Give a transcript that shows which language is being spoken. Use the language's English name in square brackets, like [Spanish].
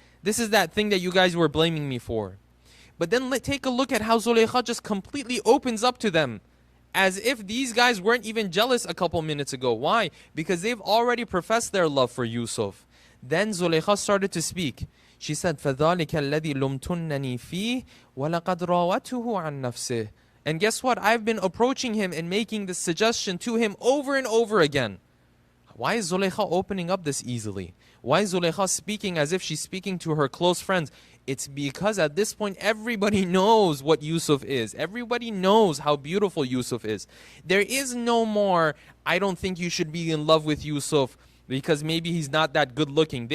[English] This is that thing that you guys were blaming me for. But then take a look at how Zulaykha just completely opens up to them, as if these guys weren't even jealous a couple minutes ago. Why? Because they've already professed their love for Yusuf. Then Zulaykha started to speak. She said, [Arabic] فَذَلِكَ الَّذِي لُمْتُنَّنِي فِيهِ وَلَقَدْ رَاوَتُهُ عَنْ نَفْسِهِ. [English] And guess what? I've been approaching him and making this suggestion to him over and over again. Why is Zulaykha opening up this easily? Why is Zulaykha speaking as if she's speaking to her close friends? It's because at this point, everybody knows what Yusuf is. Everybody knows how beautiful Yusuf is. There is no more, I don't think you should be in love with Yusuf because maybe he's not that good looking.